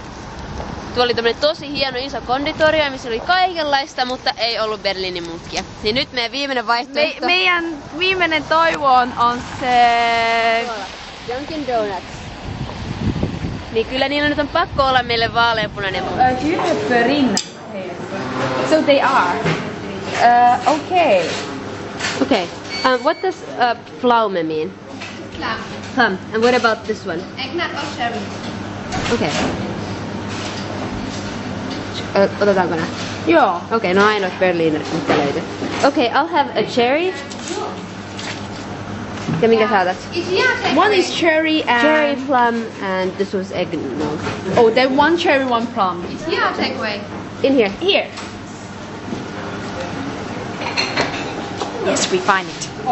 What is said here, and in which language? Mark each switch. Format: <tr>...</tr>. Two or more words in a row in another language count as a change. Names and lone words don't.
<fi>Tuo oli tämmönen tosi hieno iso konditoria, missä oli kaikenlaista, mutta ei ollut Berliinin munkkia. Niin nyt meidän viimeinen vaihtoehto. Meidän viimeinen toivo on se... Dunkin Donuts. Niin kyllä niillä nyt on pakko olla meille vaaleanpunainen munkki.</fi> <en>Do you have Berliner? So they are. Okay. Okay. What does pflaume mean? Plum. And what about this one? Eggnog or cherry?</en> <fi>Okay. Otetaanko nää? Joo. Okei, no ainoat Berlinerit, mitkä löytyy.</fi> <en>Okay, I'll have a cherry.</en> <fi>Ja minkä saatat?</fi> <en>One is cherry and... Cherry plum and this was eggnog. Oh, then one cherry, one plum. Yeah, take away. In here. Here. Yes, we find it.</en>